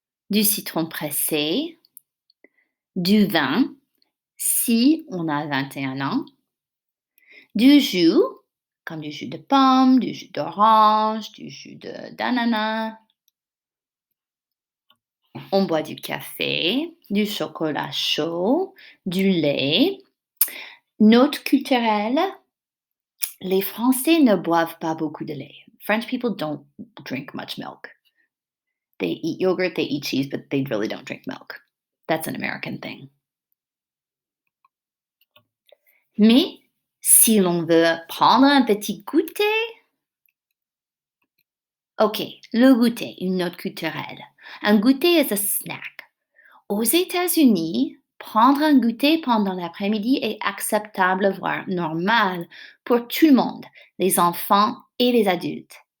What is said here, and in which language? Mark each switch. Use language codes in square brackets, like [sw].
[fr] du citron pressé, du vin, si on a 21 ans, du jus, comme du jus de pomme, du jus d'orange, du jus d'ananas. On boit du café, du chocolat chaud, du lait. Note culturelle, les Français ne boivent pas beaucoup de lait. [en] French people don't drink much milk. They eat yogurt, they eat cheese, but they really don't drink milk. That's an American thing. [fr] Mais si l'on veut prendre un petit goûter, OK, le goûter, une note culturelle. Un goûter [en] is a snack. [fr] Aux États-Unis, prendre un goûter pendant l'après-midi est acceptable, voire normal pour tout le monde, les enfants et les adultes.